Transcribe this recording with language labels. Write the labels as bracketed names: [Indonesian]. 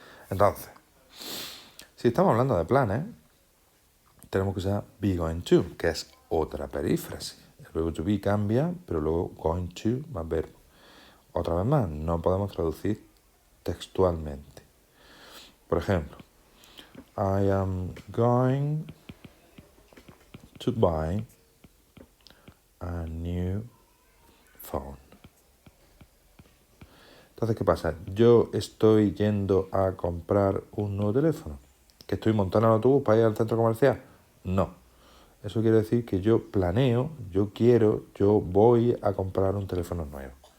[Spanish] Entonces, si estamos hablando de planes, tenemos que usar be going to, que es otra perífrasis. El verbo to be cambia, pero luego going to más verbo. Otra vez más, no podemos traducir textualmente. Por ejemplo, [English] I am going to buy a new phone. [Spanish] Entonces, ¿qué pasa? Yo estoy yendo a comprar un nuevo teléfono. ¿Que estoy montando el autobús para ir al centro comercial? No. Eso quiere decir que yo planeo, yo quiero, yo voy a comprar un teléfono nuevo.